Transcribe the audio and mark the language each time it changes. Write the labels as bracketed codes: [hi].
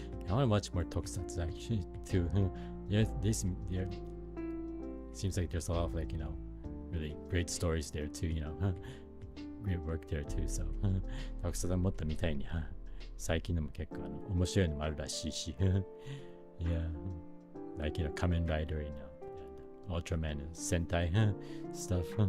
[en] I want to watch more tokusatsu actually too. Yeah, seems like there's a lot of like, really great stories there too, great work there too. [ja] So, tokusatsu もっと見たいに、最近のも結構面白いのもあるらしいし。 [en] Yeah, like, Kamen Rider, Ultraman and Sentai stuff.